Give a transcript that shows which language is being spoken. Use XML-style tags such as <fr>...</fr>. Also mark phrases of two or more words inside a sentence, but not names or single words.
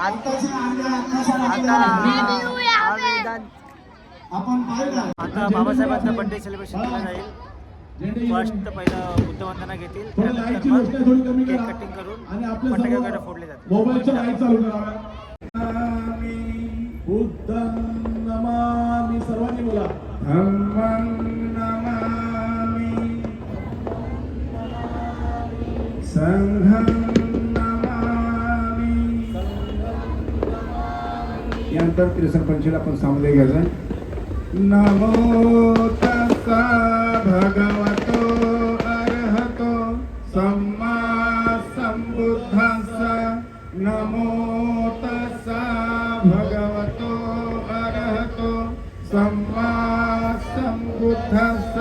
<mr>आताच्या आणल्या आकाशात आता आपल्या आवेदन आपण पाहिलं आता बाबासाहेबांचा</mr> <en>birthday celebration</en> <mr>केलं जाईल. फर्स्ट पहिलं बुद्धवंदना घेतील, त्यानंतर मग</mr> <en>cake cutting</en> <mr>करून फटाके वगैरे फोडले जातील. मोबाईलच्या लाईट चालू कराव्या.</mr> <pi>बुद्धं नमामि,</pi> <mr>सर्वांनी बोला.</mr> <pi>धम्मं नमामि, संघं नमामि.</pi> <mr>यानंतर त्रिसर पंचीला आपण सामोरे घ्यायचं.</mr> <pi>नमो तस्सा भगवतो अर्हतो सम्मा संबुद्धस्सा. नमो तस्सा भगवतो अर्हतो सम्मा संबुद्धस्सा.</pi>